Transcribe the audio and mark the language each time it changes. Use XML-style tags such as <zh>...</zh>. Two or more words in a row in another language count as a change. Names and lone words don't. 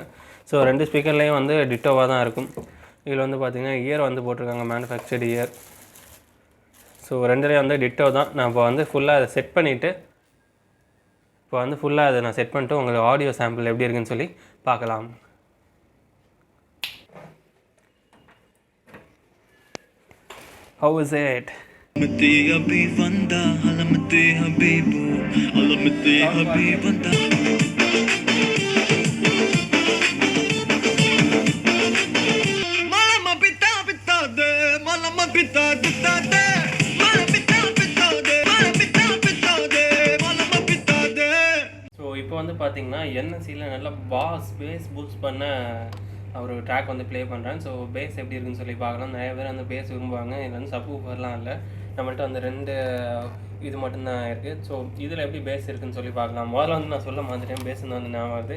<ta>ஸோ 2 ஸ்பீக்கர்லேயும் வந்து டிட்டோவாக தான் இருக்கும். இதில் வந்து பார்த்திங்கன்னா இயர் வந்து போட்டிருக்காங்க,</ta> <en>manufactured year.</en> <ta>ஸோ 2லேயும் வந்து டிட்டோ தான். நான் இப்போ வந்து ஃபுல்லாக அதை செட் பண்ணிவிட்டு நான் செட் பண்ணிட்டு உங்களுக்கு</ta> <en>audio sample</en> <ta>எப்படி இருக்குன்னு சொல்லி பார்க்கலாம்.</ta> <en>How is it? Halamithi Habibo, Halamithi Habibo, Halamithi Habibo. Malama pita pita de, malama pita pita de, malama pita pita de, malama pita pita de, malama pita de.</en> <ta>So இப்போ வந்து பார்த்தீங்கன்னா NSCல நல்ல</ta> <en>bass boost</en> <ta>பண்ண ஒரு ட்ராக் வந்து ப்ளே பண்ணுறேன். ஸோ பேஸ் எப்படி இருக்குன்னு சொல்லி பார்க்கலாம். நிறைய பேர் வந்து பேஸ் விரும்புவாங்க. இதில் வந்து சப்வூஃபர்லாம் இல்லை, நம்மள்ட்ட வந்து 2 இது மட்டும்தான் இருக்குது. ஸோ இதில் எப்படி பேஸ் இருக்குன்னு சொல்லி பார்க்கலாம். முதல்ல வந்து நான் சொல்ல மாதிரியும் பேஸ்ன்னு வந்து ஞாபகம் வருது.</ta>